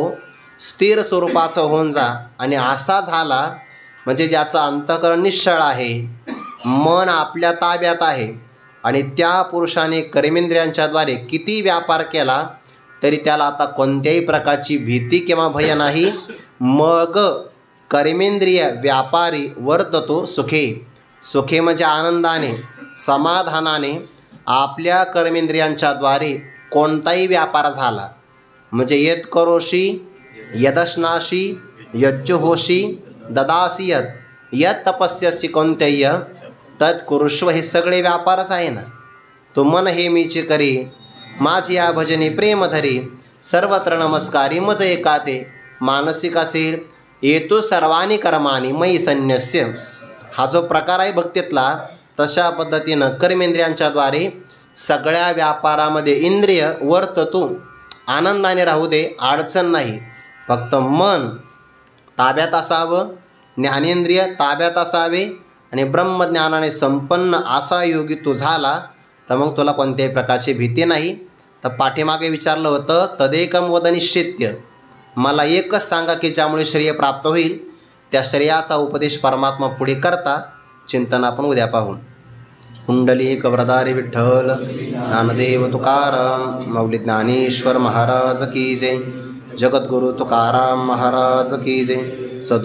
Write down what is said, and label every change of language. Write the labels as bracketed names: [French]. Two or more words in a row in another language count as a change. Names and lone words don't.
[Marathi] स्थिर स्वरूपाचं होऊन जा. आणि असा झाला म्हणजे ज्याचं अंतःकरण निश्चळ आहे, मन आपल्या ताब्यात आहे आणि त्या पुरुषाने कर्मेंद्रियांच्याद्वारे किती व्यापार केला तरी त्याला आता कोणत्याही प्रकारची भीती किंवा भय नाही. मग कर्मेंद्रिय व्यापारी वर्ततो सुखे. सुखे म्हणजे आनंदाने, समाधानाने. आपल्या कर्मेंद्रियांच्याद्वारे कोणताही व्यापार झाला म्हणजे [Sanskrit] यत करोशी यदश्नाशी यज्जुहोशी ददासी यत तपस्यसी कोणतेय तत्कुरुष्व. [Marathi] हे सगळे व्यापारच आहे ना. तो मन हे मीची करी, माझी या भजनी प्रेम धरी, सर्वत्र नमस्कारी मज एकाते. मानसिक असेल येतो [Sanskrit] सर्वानी कर्मानी मयी संन्यस्य. [Marathi] हा जो प्रकार आहे भक्तीतला, तशा पद्धतीनं कर्मेंद्रियांच्याद्वारे सगळ्या व्यापारामध्ये इंद्रिय वर्ततो. आनंदाने राहू दे, अडचण नाही. फक्त मन ताब्यात असावं, ज्ञानेंद्रिय ताब्यात असावे आणि ब्रह्मज्ञानाने संपन्न असा योगी तू झाला तर मग तुला कोणत्याही प्रकारची भीती नाही. तर पाठीमागे विचारलं होतं [Sanskrit] तदेकम वद निश्चित्य, [Marathi] मला एकच सांगा की ज्यामुळे श्रेय प्राप्त होईल. त्या श्रेयाचा उपदेश परमात्मा पुढे करता. चिंतन आपण उद्या पाहू. कुंडलिक वरदारी विठ्ठल ज्ञानदेव तुकाराम माऊली ज्ञानेश्वर महाराज की जय. जगद्गुरु तुकाराम महाराज की जय.